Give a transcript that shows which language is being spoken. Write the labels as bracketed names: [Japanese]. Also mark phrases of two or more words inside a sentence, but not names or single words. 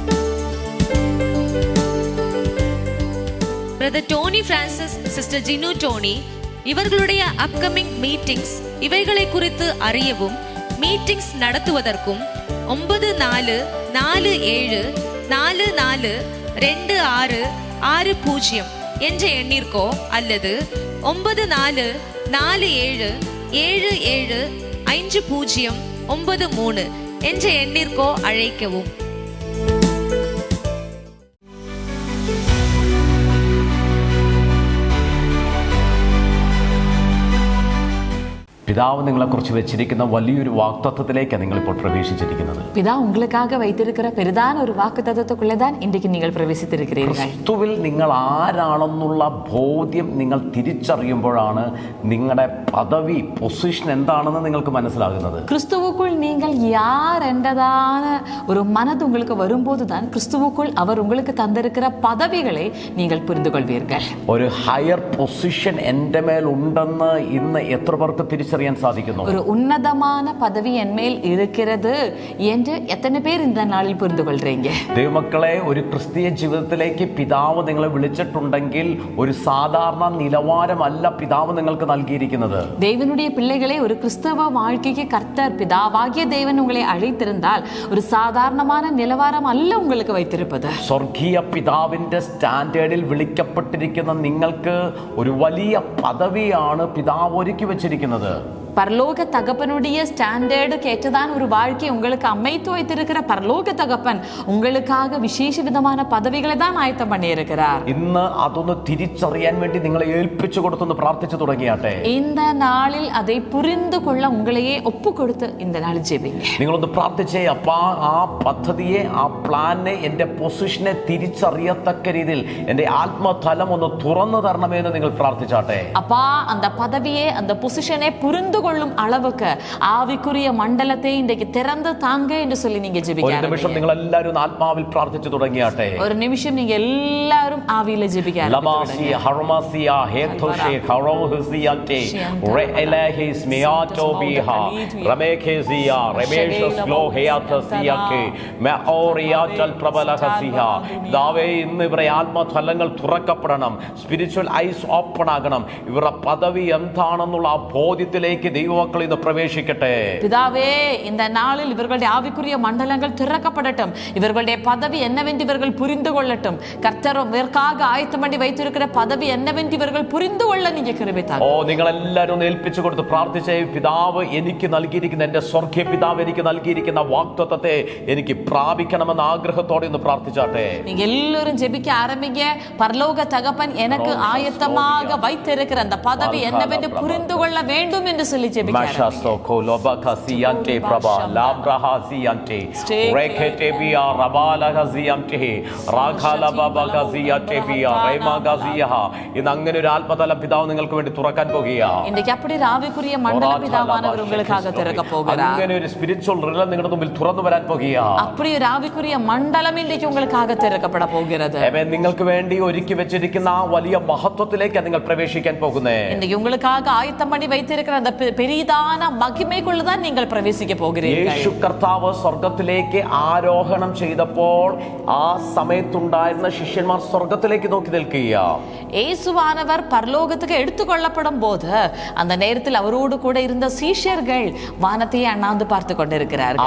[Tamil] பிரதர் டோனி பிரான்சிஸ், சிஸ்டர் ஜினு டோனி இவர்களுடைய [English] upcoming meetings [Tamil] இவைகளை குறித்து அறியவும் மீட்டிங்ஸ் நடத்துவதற்கும் 9447442660 என்ற எண்ணிற்கோ அல்லது 9447775093 என்ற எண்ணிற்கோ அழைக்கவும். [Malayalam] பிதாവ് നിങ്ങളെക്കുറിച്ച് വെച്ചിരിക്കുന്ന വലിയൊരു വാഗ്ദത്തത്തിലേക്ക് നിങ്ങളിപ്പോൾ പ്രവേശിച്ചിരിക്കുന്നത്. [Tamil] பிதா உங்களுக்காக வைத்திருக்கிற பெரிதான ஒரு வாக்குத்தத்தத்துக்குள்ளே தான் இன்றைக்கு நீங்கள் பிரவேசித்திருக்கிறீர்கள். [Malayalam] ക്രിസ്തുവിൽ നിങ്ങൾ ആരാണെന്നുള്ള ബോധ്യം നിങ്ങൾ തിരിച്ചറിയുമ്പോഴാണ് നിങ്ങളുടെ പദവി, പൊസിഷൻ എന്താണെന്ന് നിങ്ങൾക്ക് മനസ്സിലാകുന്നത്. [Tamil] கிறிஸ்துவுக்குள் நீங்கள் யார் என்றதான ஒரு மனது உங்களுக்கு வரும்போது தான் கிறிஸ்துவுக்குள் அவர் உங்களுக்கு தந்திருக்கிற பதவிகளை நீங்கள் புரிந்து கொள்வீர்கள். [Malayalam] ഒരു [English] higher position [Malayalam] എൻ്റെ മേൽ ഉണ്ടെന്ന് ഇന്ന് എത്ര പേർക്ക് തിരിച്ചറിയാൻ സാധിക്കുന്നു? [Tamil] ஒரு உன்னதமான பதவி என் மேல் இருக்கிறது என்று எத்தனை பேர் இந்த நாளில் புரிந்து கொள்றீங்க? [Malayalam] ദൈവമക്കളെ, ഒരു ക്രിസ്തീയ ജീവിതത്തിലേക്ക് പിതാവ് നിങ്ങളെ വിളിച്ചിട്ടുണ്ടെങ്കിൽ ഒരു സാധാരണ നിലവാരമല്ല പിതാവ് നിങ്ങൾക്ക് നൽകിയിരിക്കുന്നത്. [Tamil] தேவனுடைய பிள்ளைகளே, ஒரு கிறிஸ்தவ வாழ்க்கைக்கு கர்த்தர் பிதாவாகிய தேவன் உங்களை அழைத்திருந்தால் ஒரு சாதாரணமான நிலவாரம் அல்ல உங்களுக்கு வைத்திருப்பது. [Malayalam] സ്വർഗീയ പിതാവിന്റെ സ്റ്റാൻഡേർഡിൽ വിളിക്കപ്പെട്ടിരിക്കുന്ന നിങ്ങൾക്ക് ഒരു വലിയ പദവിയാണ് പിതാവ് ഒരുക്കി വെച്ചിരിക്കുന്നത്. [Tamil] பரலோக தகப்பனுடைய ஸ்டாண்டர்டுக்கு ஏற்றதான ஒரு வாழ்க்கை உங்களுக்கு அமைத்து வைத்திருக்கிற பரலோக தகப்பன் உங்களுக்காக விசேஷ விதமான பதவிகளை தான் ஆயத்தம் பண்ணியிருக்கிறார். [Malayalam] ഇന്ന് അതൊന്ന് തിരിച്ചറിയാൻ വേണ്ടി നിങ്ങളെ ഏൽപ്പിച്ചു കൊടുത്തൊന്ന് പ്രാർത്ഥിച്ചു തുടങ്ങിയാട്ടെ. [Tamil] இந்த நாளில் அதை புரிந்து கொள்ள உங்களையே ஒப்பு கொடுத்து இந்த நாளில் ஜெபிங்க. [Malayalam] നിങ്ങളൊന്ന് പ്രാർത്ഥിച്ചേ, അപ്പാ ആ പദ്ധതിയെ, ആ പ്ലാനെ, എൻ്റെ പൊസിഷനെ തിരിച്ചറിയത്തക്ക രീതിയിൽ എൻ്റെ ആത്മതലം ഒന്ന് തുറന്നു തരണമേ എന്ന് നിങ്ങൾ പ്രാർത്ഥിച്ചാട്ടെ. [Tamil] அப்பா, அந்த பதவியை, அந்த பொசிஷனை புரிந்து கொள்ளும் அளவுக்கு ஆவிக்குரிய மண்டலத்தை இன்றைக்கு திறந்து தாங்க என்று சொல்லி நீங்க ஜெபிக்க. [Malayalam] ഒരു നിമിഷം നിങ്ങൾ എല്ലാവരും ആത്മാവിൽ പ്രാർത്ഥിച്ചു തുടങ്ങിയാട്ടെ. [Tamil] ஒரு நிமிஷம் நீங்க எல்லாரும் ஆவியில ஜெபிக்க. ലമാസി ഹർമാസിയ ഹേതുഷേ ഖറോഹുസിയത്തെ റെലഹിസ് മിയാറ്റോബിഹ റമേഖേസിയ റമേഷസ് ഗ്ലോഹയാതസിയക്കെ മെഓറിയാറ്റൽ പ്രബലഹസിയ. [Malayalam] ദാവേ, ഇന്ന് ഇവരുടെ ആത്മതലങ്ങൾ തുറക്കപ്പെടണം. [English] spiritual eyes open [Malayalam] ആകണം. ഇവരുടെ പദവി എന്താണെന്നുള്ള ആ ബോധ്യത്തിലേക്ക് ദൈവമക്കൾ ഇന്ന് പ്രവേശിക്കട്ടെ. [Tamil] பிதாவே, இந்த நாளில் இவர்களுடைய ஆவிக்குரிய மண்டலங்கள் திறக்கப்படட்டும். இவர்களுடைய பதவி என்னவென்று இவர்கள் புரிந்து கொள்ளட்டும். கர்த்தரும் இதற்காக ஆயத்தம் பண்ணி வைத்திருக்கிற பதவி என்னவென்று இவர்கள் புரிந்து கொள்ள நீங்க கிருபை தாங்க. [Malayalam] നിങ്ങൾ എല്ലാവരും ഒന്ന് ഏൽപ്പിച്ചു കൊടുത്ത് പ്രാർത്ഥിച്ചേ. പിതാവ് എനിക്ക് നൽകിയിരിക്കുന്ന, എൻ്റെ സ്വർഗീയ പിതാവ് എനിക്ക് നൽകിയിരിക്കുന്ന വാഗ്ദത്തത്തെ എനിക്ക് പ്രാപിക്കണമെന്ന ആഗ്രഹത്തോടെ ഒന്ന് പ്രാർത്ഥിച്ചാട്ടെ. [Tamil] நீங்க எல்லாரும் ஜெபிக்க ஆரம்பிங்க. பரலோக தகப்பன் எனக்கு ஆயத்தமாக வைத்திருக்கிற அந்த பதவி என்னவென்று புரிந்து கொள்ள வேண்டும் என்று சொல்லி ஜெபிக்க Mashastoko lobakasiante praba labrahasiante reketebia rabalagasiante rakhalababagasiante bia remagasiya [Malayalam] ഇന്ന് അങ്ങനെ ഒരു ആത്മതല പിതാവ് നിങ്ങൾക്ക് വേണ്ടി തുറക്കാൻ പോകുകയാണ്. [Tamil] இன்னைக்கு அப்படி ஒரு ஆவிக்குரிய மண்டல பிதாவானவர் உங்களுக்காக திறக்க போகிறார். [Malayalam] അങ്ങനെ ഒരു [English] spiritual realm [Malayalam] നിങ്ങളുടെ മുമ്പിൽ തുറന്നു വരാൻ പോകുകയാണ്. [Tamil] அப்படி ஒரு ஆவிக்குரிய மண்டலம் இன்றைக்கு உங்களுக்காக திறக்கப்பட போகிறது. [Malayalam] ആമേൻ. നിങ്ങൾക്ക് വേണ്ടി ഒരുക്കി വെച്ചിരിക്കുന്ന ആ വലിയ മഹത്വത്തിലേക്ക് നിങ്ങൾ പ്രവേശിക്കാൻ പോകുന്നേ. [Tamil] இன்னைக்கு உங்களுக்காக ஆயத்தம் பண்ணி வைத்திருக்கிற அந்த பெரிதான மகிமைக்குள்ள தான் நீங்கள் பிரவேசிக்க போகிறீர்கள். [Malayalam] യേശു കർത്താവ് സ്വർഗ്ഗത്തിലേക്ക് ആരോഹണം ചെയ്തപ്പോൾ ആ സമയത്തുണ്ടായിരുന്ന ശിഷ്യന്മാർ സ്വർഗ്ഗത്തിലേക്ക് നോക്കി നിൽക്കുകയാണ്. [Tamil] இயேசுவானவர் பரலோகத்துக்கு எடுத்துக்கொள்ளப்படும் போது அந்த நேரத்தில் அவரோடு கூட இருந்த சீஷர்கள் வானத்தையே அண்ணாந்து பார்த்து கொண்டிருக்கிறார்கள்.